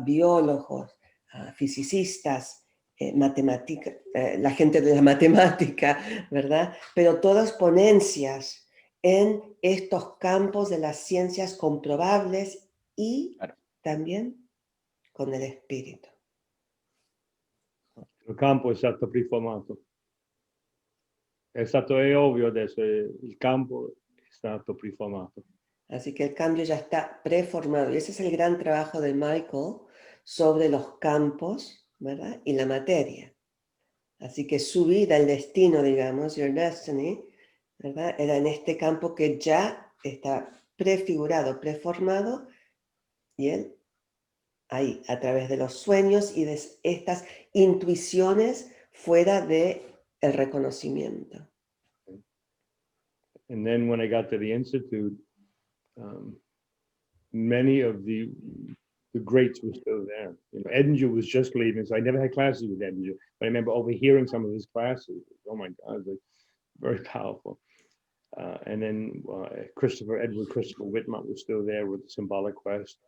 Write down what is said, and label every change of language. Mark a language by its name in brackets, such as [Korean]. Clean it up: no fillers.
[Spanish] Biólogos, fisicistas, la gente de la matemática, ¿verdad? Pero todas ponencias en estos campos de las ciencias comprobables y también con el espíritu. [Italian] Il campo è stato preformato. È ovvio adesso, il campo è stato preformato. [Spanish] Así que el cambio ya está preformado. Y ese es el gran trabajo de Michael sobre los campos, ¿verdad?, y la materia. Así que su vida, el destino, digamos, [English] your destiny, [Spanish] ¿verdad?, era en este campo que ya está prefigurado, preformado, y él ahí, a través de los sueños y de estas intuiciones fuera de el reconocimiento. [English] And then when I got to the Institute, many of the greats were still there. You know, Edinger was just leaving, so I never had classes with Edinger. But I remember overhearing some of his classes. Oh my God, like very powerful. And then Edward Christopher Whitmont was still there with the Symbolic Quest.